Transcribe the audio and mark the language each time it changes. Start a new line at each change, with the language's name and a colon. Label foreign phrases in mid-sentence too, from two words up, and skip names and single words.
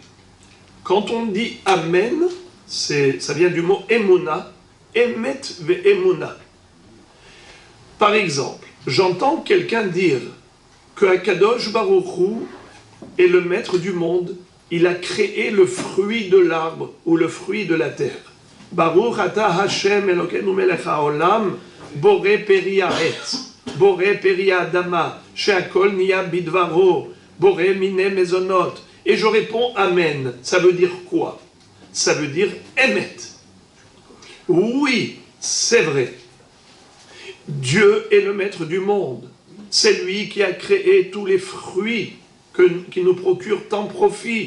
French: Quand on dit Amen, ça vient du mot Emuna,
Hebrew: אמת ואמונה.
French: Par exemple, j'entends quelqu'un dire que
Hebrew: הקדוש ברוך הוא
French: est le maître du monde, il a créé le fruit de l'arbre ou le fruit de la terre.
Hebrew: ברוך אתה השם אלוקינו מלך העולם, בורא פרי העץ, בורא פרי האדמה, שהכל נהיה בדברו, בורא מיני מזונות.
French: Et je réponds Amen. Ça veut dire quoi? Ça veut dire Emet. Oui, c'est vrai. Dieu est le maître du monde. C'est lui qui a créé tous les fruits qui nous procurent tant profit.